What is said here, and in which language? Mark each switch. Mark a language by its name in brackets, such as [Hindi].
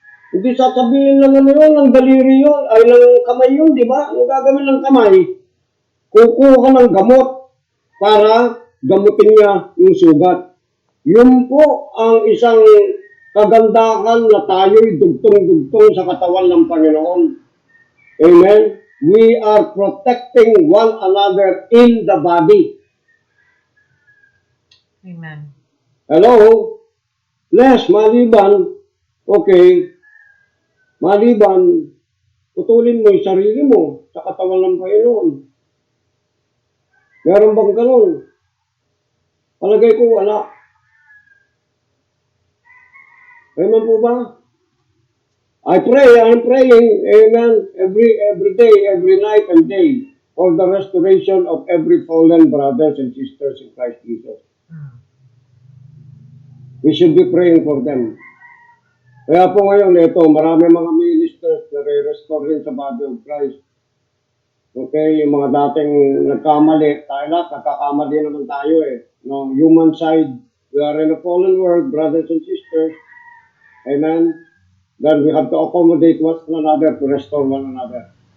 [Filipino] Hindi sasabihin lang ano yun, ng daliri yun, ay ng kamay yun, di ba? Ang gagawin ng kamay, kukuha ka ng gamot para gamutin niya yung sugat. Yun po ang isang kagandahan na tayo'y dugtong-dugtong sa katawan ng Panginoon. Amen? [English] We are protecting one another in the body. Amen. [Filipino] Hello? Les, maliban, okay, maliban, putulin mo yung sarili mo sa katawan ng Panginoon. Meron bang ganun? Palagay ko wala. Amen po ba? [English] I'm praying, amen, every day, every night and day for the restoration of every fallen brothers and sisters in Christ Jesus. We should be praying for them. [Filipino] Kaya po ngayon, ito, marami mga ministers na re-restore rin sa body of Christ. Okay, yung mga dating nagkamali, tayo lahat, nagkakamali naman tayo eh. [English] No, human side, we are in a fallen world, brothers and sisters. Amen. Then we have to accommodate one another to restore one another.